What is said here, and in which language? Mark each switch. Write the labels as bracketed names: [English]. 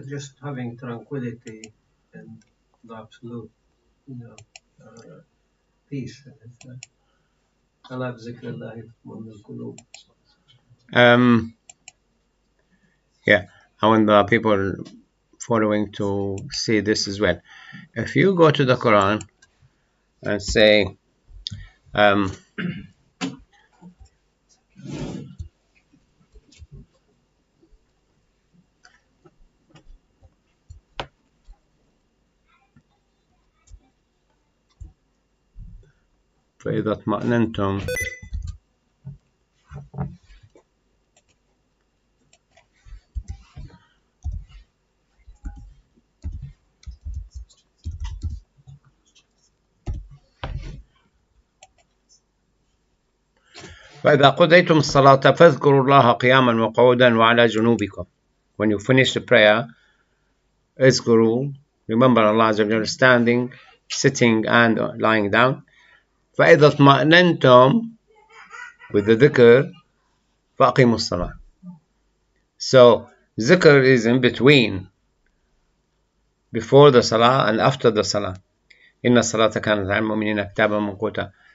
[English] Just having tranquility and the absolute, peace. [Arabic] Allah zikrillah min al-qulub. [English] Yeah, I want the people following to see this as well. If you go to the Quran and say, [Arabic] فإذا اطمأننتم فإذا قضيتم الصلاة فاذكروا الله قياما وقعودا وعلى جنوبكم. [English] When you finish the prayer, [Arabic] اذكروا, [English] remember Allah Azza wa Jalla standing, sitting and lying down. [Arabic] فإذا اطمأننتم, [English] with the dhikr, [Arabic] فأقيموا الصلاة. [English] So dhikr is in between, before the salah and after the salah. [Arabic] إن الصلاة كانت على المؤمنين كتابا موقوتا.